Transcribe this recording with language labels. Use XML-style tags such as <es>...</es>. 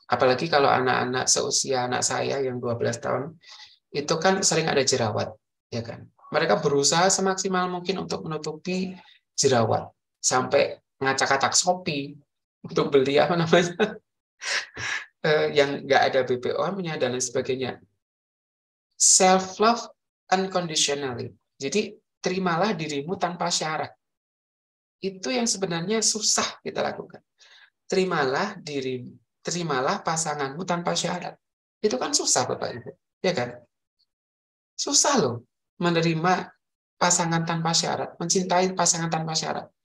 <id>Apalagi kalau anak-anak seusia anak saya yang 12 tahun, itu kan sering ada jerawat, ya kan? Mereka berusaha semaksimal mungkin untuk menutupi jerawat, sampai ngacak-acak Shopee untuk beli apa namanya yang nggak ada BPOM-nya dan lain sebagainya.</id> <en>Self love unconditionally.</en> <id>Jadi terimalah dirimu tanpa syarat. Itu yang sebenarnya susah kita lakukan. Terimalah dirimu, terimalah pasanganmu tanpa syarat. Itu kan susah Bapak Ibu, ya kan? Susah loh menerima pasangan tanpa syarat, mencintai pasangan tanpa syarat.</id>